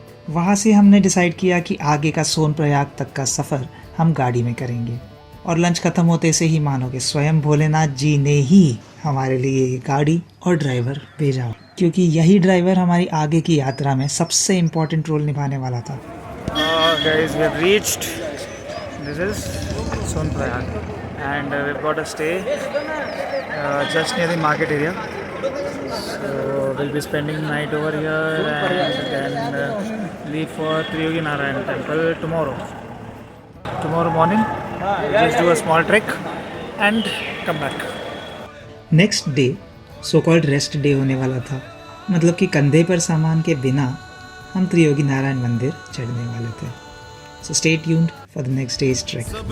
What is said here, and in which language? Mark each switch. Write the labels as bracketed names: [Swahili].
[Hindi] वहाँ से हमने डिसाइड किया कि आगे का सोनप्रयाग तक का सफ़र हम गाड़ी में करेंगे। और लंच खत्म होते से ही मानो कि स्वयं भोलेनाथ जी ने ही हमारे लिए ये गाड़ी और ड्राइवर भेजा, क्योंकि यही ड्राइवर हमारी आगे की यात्रा में सबसे इम्पोर्टेंट रोल निभाने वाला था। [English] Guys, we have reached. This is Sonprayag, and we've got a stay just near the market area. So we'll be spending the night over here and then leave for Triyogi Narayan Temple tomorrow. Tomorrow morning, we'll just do a small trek and come back. Next day so called rest day [Hindi] होने वाला था, मतलब कि कंधे पर सामान के बिना हम त्रियोगी नारायण मंदिर चढ़ने वाले थे। [English] So stay tuned for the next day's trek.